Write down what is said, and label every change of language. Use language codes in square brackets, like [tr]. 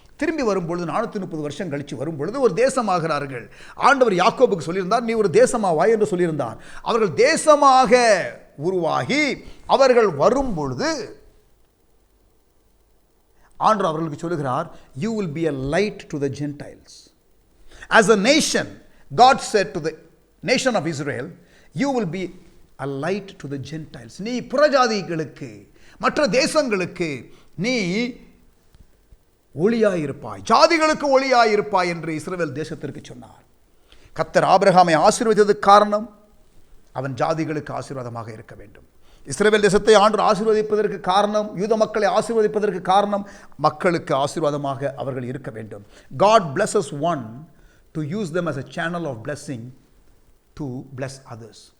[ta] திரும்பி வரும்பொழுது 430 வருஷம் கழித்து வரும்பொழுது ஒரு தேசமாகிறார்கள். ஆண்டவர் யாக்கோபுக்கு சொல்லியிருந்தார், நீ ஒரு தேசமாவாய் என்று சொல்லியிருந்தார். அவர்கள் தேசமாக உருவாகி அவர்கள் வரும்பொழுது ஆண்டவர் அவர்களுக்கு சொல்லுகிறார், [en] you will be a light to the Gentiles. As a nation, God said to the nation of Israel, you will be a light to the Gentiles. [ta] நீ புறஜாதிகளுக்கு, மற்ற தேசங்களுக்கு நீ ஒளியாயிருப்பாய், ஜாதிகளுக்கு ஒளியாயிருப்பாய் என்று இஸ்ரவேல் தேசத்திற்கு சொன்னார். கர்த்தர் ஆபிரகாமை ஆசீர்வதித்ததற்கு காரணம் அவன் ஜாதிகளுக்கு ஆசீர்வாதமாக இருக்க வேண்டும். இஸ்ரவேல் தேசத்தை ஆண்டவர் ஆசீர்வதிப்பதற்கு காரணம், யூத மக்களை ஆசீர்வதிப்பதற்கு காரணம் மக்களுக்கு ஆசீர்வாதமாக அவர்கள் இருக்க வேண்டும். [en] God blesses one to use them as a channel of blessing to bless others.